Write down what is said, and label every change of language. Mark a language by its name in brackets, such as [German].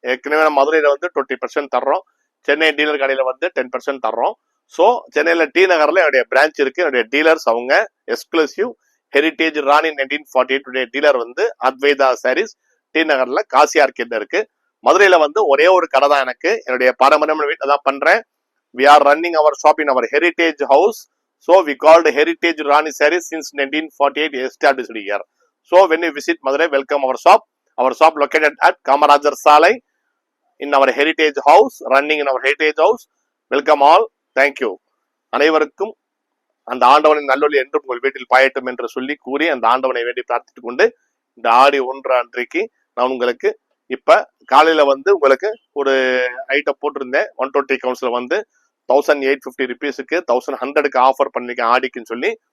[Tamil] ஏற்கனவே நம்ம மதுரையில் வந்து 20% தர்றோம், சென்னை டீலர் கடையில் வந்து 10% தர்றோம். ஸோ சென்னையில் டி நகரில் என்னுடைய பிரான்ச் இருக்கு. என்னுடைய டீலர்ஸ் அவங்க எக்ஸ்க்ளூசிவ் ஹெரிட்டேஜ் ராணி 1948 டீலர் வந்து அத்வைதா சாரீஸ் டி நகர்ல காசி ஆர்கேட்ல இருக்கு. மதுரையில வந்து ஒரே ஒரு கடை தான் எனக்கு. என்னுடைய பாரம்பரியமான வீட்டில் தான் பண்றேன். [English] We are running our shop in our heritage house. So we called Heritage Rani Sarees since 1948 established here. So when you visit Madurai, welcome our shop. Our shop located at Kamarajar Salai in our heritage house, running in our heritage house. Welcome all. Thank you. [Tamil] அனைவருக்கும் அந்த ஆண்டவனின் நல்லொலி என்றும் உங்கள் வீட்டில் பாயட்டும் என்று சொல்லி கூறி அந்த ஆண்டவனை வேண்டி பிரார்த்தித்துக் கொண்டு இந்த ஆடி 1 அன்றைக்கு நான் உங்களுக்கு இப்ப காலையில வந்து உங்களுக்கு ஒரு ஐட்டம் போட்டிருந்தேன். 120 கவுன்ஸ்ல வந்து 1850 ருபீஸுக்கு 1100க்கு ஆஃபர் பண்ணிருக்கேன் ஆடிக்குன்னு சொல்லி.